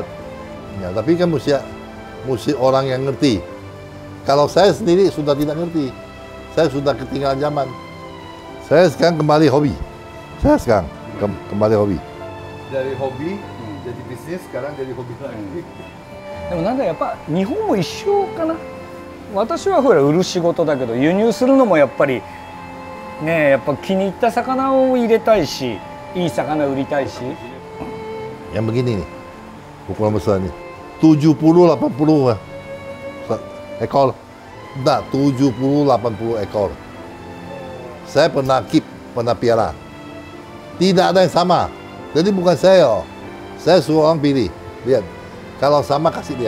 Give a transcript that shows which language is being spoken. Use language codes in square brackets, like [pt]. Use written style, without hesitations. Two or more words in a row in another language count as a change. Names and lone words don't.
[id] Ya, tapi kan mesti orang yang ngerti. Kalau saya sendiri sudah tidak ngerti, saya sudah ketinggalan zaman. Saya sekarang kembali hobi. Kembali hobi. Dari hobi jadi bisnis, sekarang jadi hobi lagi. [ja] でもなんだやっぱ日本も一緒かな。私はほら売る仕事だけど輸入するのもやっぱりねやっぱ気に入った魚を入れたいしいい魚売りたいし。 [id] Yang begini nih, ukuran besar nih, 70-80 ekor. Nah, 70-80 ekor. Saya pernah piara. Tidak ada yang sama. Jadi bukan saya, saya suruh orang pilih. Lihat, kalau sama kasih dia.